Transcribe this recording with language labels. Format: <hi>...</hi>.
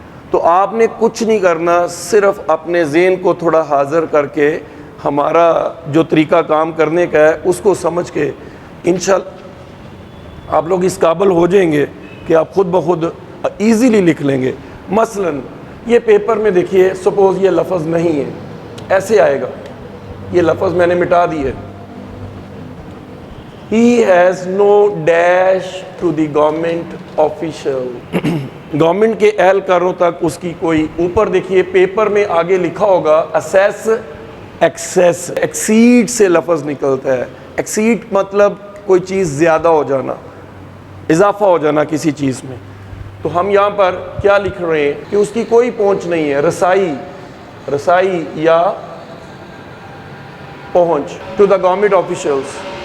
<ur>تو آپ نے کچھ نہیں کرنا, صرف اپنے ذہن کو تھوڑا حاضر کر کے ہمارا جو طریقہ کام کرنے کا ہے اس کو سمجھ کے انشاءاللہ آپ لوگ اس قابل ہو جائیں گے کہ آپ خود بخود ایزیلی لکھ لیں گے. مثلا یہ پیپر میں دیکھیے, سپوز یہ لفظ نہیں ہے, ایسے آئے گا, یہ لفظ میں نے مٹا دی ہے.</ur> <en>He has no dash to the government official.</en> <ur>Government کے اہلکاروں تک اس کی کوئی, اوپر دیکھیے پیپر میں آگے لکھا ہوگا assess ایکسیس, ایکسیڈ سے لفظ نکلتا ہے. ایکسیڈ مطلب کوئی چیز زیادہ ہو جانا, اضافہ ہو جانا کسی چیز میں. تو ہم یہاں پر کیا لکھ رہے ہیں کہ اس کی کوئی پہنچ نہیں ہے, رسائی یا پہنچ</ur> <en>To the government officials.</en>